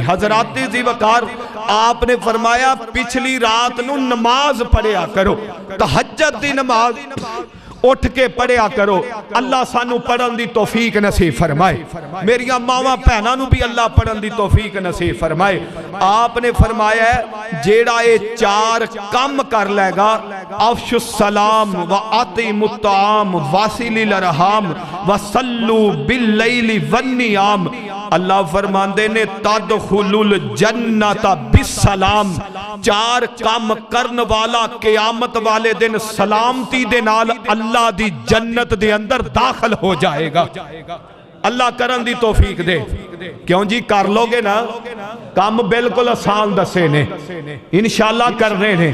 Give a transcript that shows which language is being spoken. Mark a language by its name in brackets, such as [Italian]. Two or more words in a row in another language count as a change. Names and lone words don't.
[Punjabi] حضرات جی وقار آپ نے فرمایا پچھلی رات نوں نماز پڑھیا کرو، تہجد دی نماز اٹھ کے پڑھیا کرو. اللہ سانوں پڑھن دی توفیق نصیب فرمائے، میریاں ماواں بھیناں نوں بھی اللہ پڑھن دی توفیق نصیب فرمائے. آپ نے فرمایا جیہڑا یہ 4 کام کر لےگا, [Arabic] أفشوا السلام وأطعموا الطعام وصلوا الأرحام وصلوا بالليل ونيام, [Punjabi] اللہ فرماندے نے [Arabic] تدخلوا الجنت بالسلام، [Punjabi] 4 کام کرن والا قیامت والے دن سلامتی دے نال اللہ دی جنت دے اندر داخل ہو جائے گا۔ اللہ کرن دی توفیق دے۔ کیوں جی کر لو گے نا، کام بالکل آسان دسے نے، انشاءاللہ کرنے نے۔